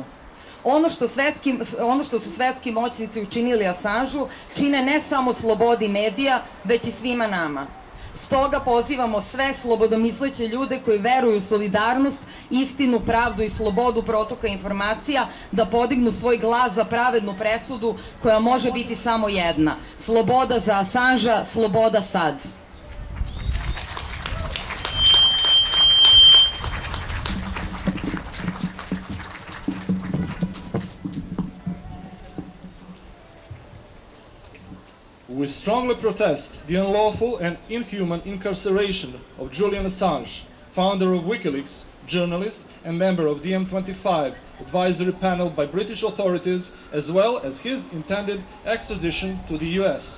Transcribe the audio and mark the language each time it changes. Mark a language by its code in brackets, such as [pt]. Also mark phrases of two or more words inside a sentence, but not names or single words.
[sr] Ono što su svetski moćnici učinili Assangeu čine ne samo slobodi medija, već i svima nama. Stoga pozivamo sve slobodomisleće ljude koji veruju u solidarnost, istinu, pravdu i slobodu protoka informacija da podignu svoj glas za pravednu presudu koja može biti samo jedna. Sloboda za Assangea, sloboda sad. [en] We strongly protest the unlawful and inhuman incarceration of Julian Assange, founder of WikiLeaks, journalist and member of the M25 advisory panel by British authorities, as well as his intended extradition to the US.